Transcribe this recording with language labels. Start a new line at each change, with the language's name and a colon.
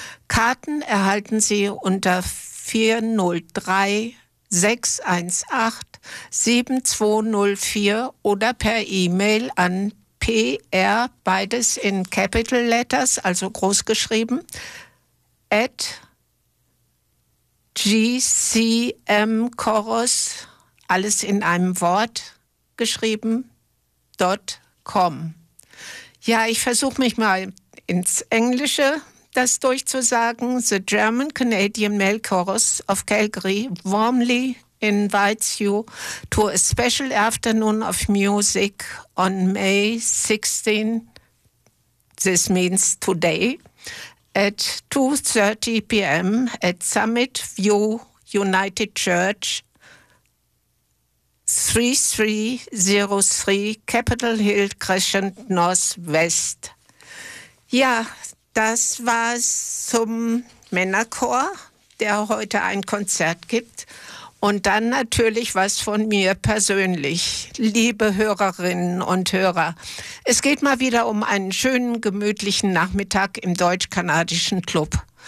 German: Karten erhalten Sie unter 403-618-7204 oder per E-Mail an PR, beides in Capital Letters, also groß geschrieben, at gcmchorus, alles in einem Wort geschrieben, .com. Ja, ich versuche mich mal ins Englische das durchzusagen.
English: The German-Canadian Male Chorus of Calgary warmly invites you to a special afternoon of music on May 16, this means today, at 2:30 p.m. at Summit View United Church, 3303 Capitol Hill Crescent Northwest.
German: Ja, das war's zum Männerchor, der heute ein Konzert gibt. Und dann natürlich was von mir persönlich, liebe Hörerinnen und Hörer. Es geht mal wieder um einen schönen, gemütlichen Nachmittag im deutsch-kanadischen Club.